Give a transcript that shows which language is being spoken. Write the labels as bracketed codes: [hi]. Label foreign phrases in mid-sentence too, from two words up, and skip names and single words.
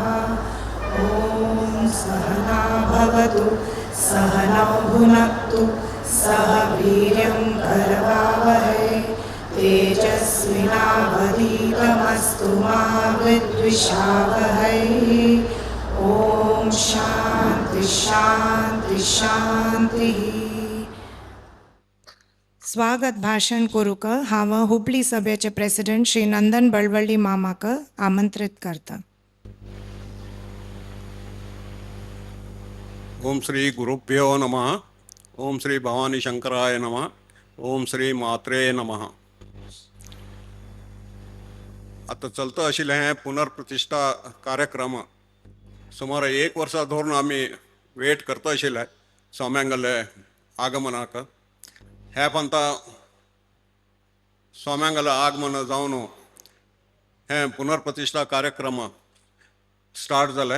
[sa] ओम सहना भवतु सहनौ भुनक्तु सह वीर्यं करवावहै तेजस्विनावधीतमस्तु मा विद्विषावहै। ओम शांति शांति शांति। [kok] स्वागत भाषण करूक हांव हुबळी सभेचे प्रेसिडेंट श्री नंदन बळवळ्ळी मामाक आमंत्रित करता। [sa] ओम श्री गुरुभ्यो नमः। ओम श्री भवानी शंकराय नमः। ओम श्री मात्रे नमः। [kok] आता चलता आशिल्ले हे पुनर्प्रतिष्ठा कार्यक्रम सुमार 1 वर्सा धरून आमी वेट करता आशिल्ले स्वाम्यांगले आगमनाक। हे पंता स्वाम्यांगले आगमन जावन हे पुनर्प्रतिष्ठा कार्यक्रम स्टार्ट जाले।